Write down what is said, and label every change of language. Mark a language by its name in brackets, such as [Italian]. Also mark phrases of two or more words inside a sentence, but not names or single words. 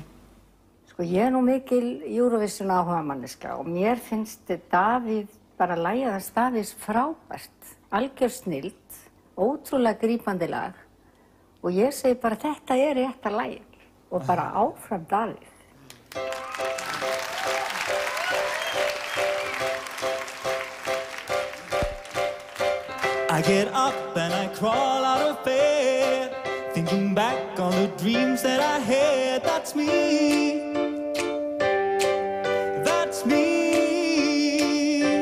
[Icelandic] Sko ég nú mikil Eurovision áhugamanniska og mér finnst Davíð bara lagið hans Davíðs frábært, algjör snilld, ótrúlega grípandi lag og ég segi bara þetta rétta lagið og bara áfram Davíð. [English] I get up and I crawl out of bed, thinking back on the dreams that I had. That's me. That's me.